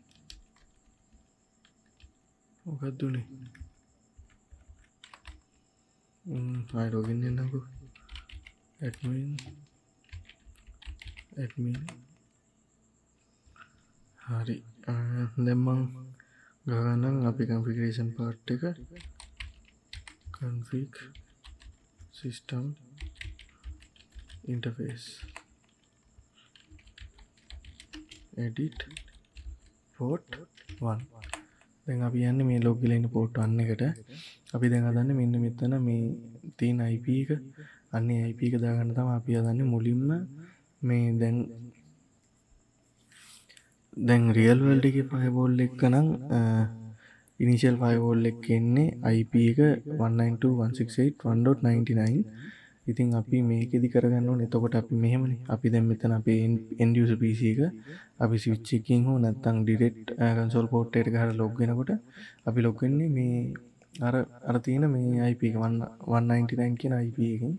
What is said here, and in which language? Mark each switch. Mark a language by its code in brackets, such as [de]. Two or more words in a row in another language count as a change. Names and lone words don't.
[si] මොකක්ද දුන්නේ? ආයි login වෙන්නකෝ. admin හරි. දැන් මම ගානනම් අපි [en] configuration part [si] එක [en] config system interface edit port 1. [si] දැන් අපි යන්නේ මේ log වෙලා ඉන්න port 1 එකට. අපි දැන් හදන්නේ මෙන්න මෙතන මේ තියෙන IP එක. අන්නේ IP එක දාගන්න තමයි අපි හදන්නේ මුලින්ම මේ දැන් [en] real world [si] එකේ firewall එක නම් [en] initial firewall [si] එක ඉන්නේ IP එක 192.168.1.99. ඉතින් අපි මේකෙදි කරගන්න ඕනේ. එතකොට අපි මෙහෙමනේ. අපි දැන් මෙතන අපේ [en] end user PC [si] එක අපි switch එකකින් හෝ නැත්නම් [en] direct console port [si] එකට ගහලා log වෙනකොට අපි log වෙන්නේ මේ අර තියෙන මේ IP එක 199 කියන IP එකෙන්.